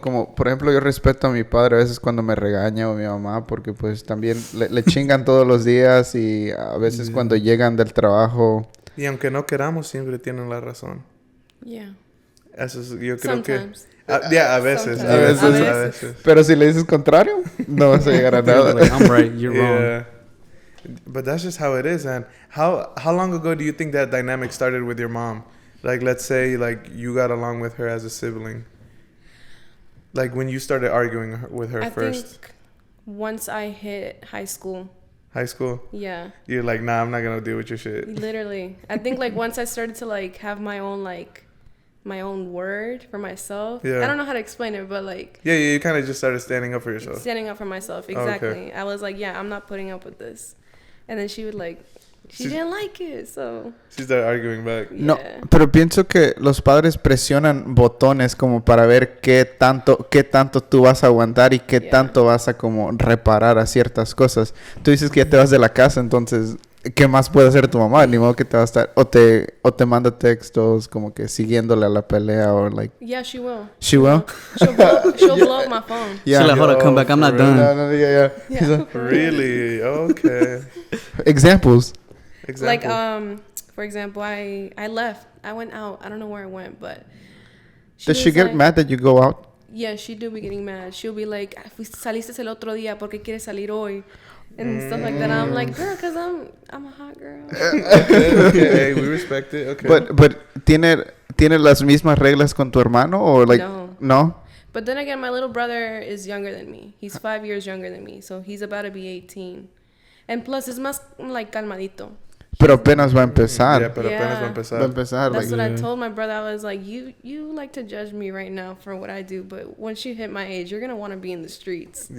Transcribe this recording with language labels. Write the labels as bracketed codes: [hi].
[es] Como, por ejemplo, yo respeto a mi padre a veces cuando me regaña o mi mamá, porque pues también le chingan todos los días y a veces cuando llegan del trabajo... Y aunque no queramos, siempre tienen la razón. [en] Yeah. [es] Eso es, yo creo [en] Sometimes. [es] que... yeah, a veces. [en] Sometimes. [es] A veces. Pero si le dices contrario, no vas a llegar a nada. [en] Like, I'm right, you're wrong. Yeah. But that's just how it is. And how long ago do you think that dynamic started with your mom? Like, let's say, like, you got along with her as a sibling. Like, when you started arguing with her I first. think once I hit high school, High school. yeah, You're like, nah, I'm not going to deal with your shit. literally. I think, like, once I started to, like, have my own word for myself. Yeah. I don't know how to explain it, but, like, Yeah, you kind of just started standing up for yourself. standing up for myself. Oh, okay. Exactly. I was like, yeah, I'm not putting up with this. And then she would, like, she She's- didn't like it, so. She started arguing back. [es] No, [en] Yeah. [es] pero pienso que los padres presionan botones como para ver qué tanto tú vas a aguantar y qué [en] Yeah. [es] tanto vas a como reparar a ciertas cosas. Tú dices que ya te vas de la casa, entonces, ¿qué más puede hacer tu mamá? Ni modo que te va a estar... O te manda textos como que siguiéndole a la pelea o like... [en] Yeah, she will. She will? She'll blow up my phone. She's like, hold up, come back, I'm not for done. No, yeah. Yeah. Really? Okay. Examples. Like, Example. for example, I left. I went out. I don't know where I went, but Does she was get like- mad that you go out? Yeah, she do be getting mad. She'll be like, [es] saliste el otro día, ¿por qué quieres salir hoy? [en] And stuff like that. I'm like, girl, cause I'm a hot girl. Okay, we respect it. Okay. [es] But ¿tiene las mismas reglas con tu hermano o like... [en] No. No? But then again, my little brother is younger than me. He's 5 years younger than me, so he's about to be 18. And plus, it's [es] más [en] like calmadito. [es] Pero apenas va a empezar. Yeah, pero apenas va a [en] Yeah. [es] empezar. Va a empezar. [en] That's what I Yeah. told my brother. I was like, you like to judge me right now for what I do, but once you hit my age, you're gonna want to be in the streets.